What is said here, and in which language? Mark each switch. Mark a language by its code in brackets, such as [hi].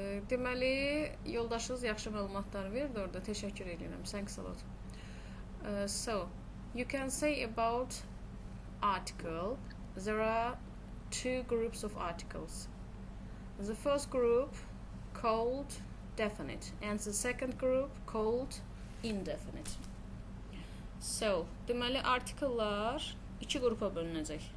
[az] Deməli, yoldaşınız yaxşı məlumatlar verdi orada. Təşəkkür edirəm. [en] Thanks a lot. So, you can say about article. There are two groups of articles. The first group called definite and the second group called indefinite. [az] So, deməli, artikellar iki qrupa bölünəcək.